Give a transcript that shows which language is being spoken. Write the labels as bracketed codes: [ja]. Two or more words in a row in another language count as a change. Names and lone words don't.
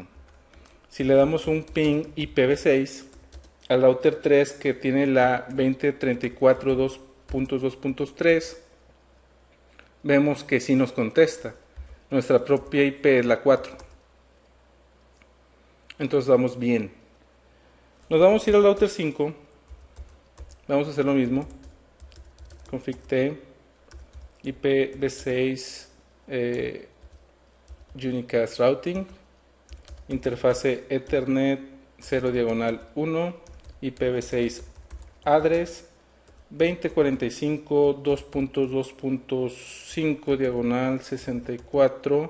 [es] Si le damos un ping IPv6 al router 3 que tiene la 2034 2.2.3, vemos que sí nos contesta. Nuestra propia IP es la 4. Entonces vamos bien. Nos vamos a ir al router 5. Vamos a hacer lo mismo. [en] Config T IPv6 Unicast Routing. [es] Interfase Ethernet 0 diagonal 1. [en] IPv6 address 2045 2.2.5 diagonal 64.